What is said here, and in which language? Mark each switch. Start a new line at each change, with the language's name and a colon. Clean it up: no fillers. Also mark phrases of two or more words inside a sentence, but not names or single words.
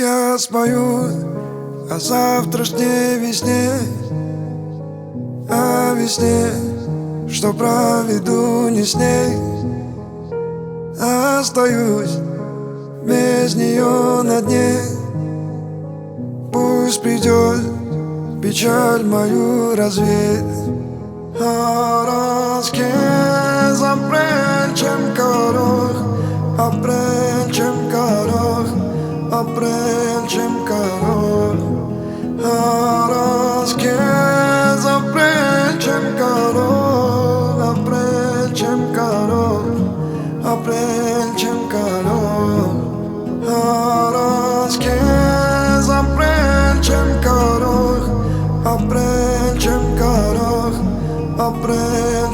Russian: сейчас поют о завтрашней весне, о весне, что проведу не с ней. Остаюсь без нее на дне. Пусть придет печаль мою развеять.
Armenian: Առանց ապրել չեմ կարող, ապրել չեմ կարող, ապրել չեմ կարող, առանց քեզ ապրել չեմ կարող, ապրել չեմ կարող, ապրել չեմ կարող, առանց քեզ ապրել չեմ կարող, ապրել չեմ կարող, ապրել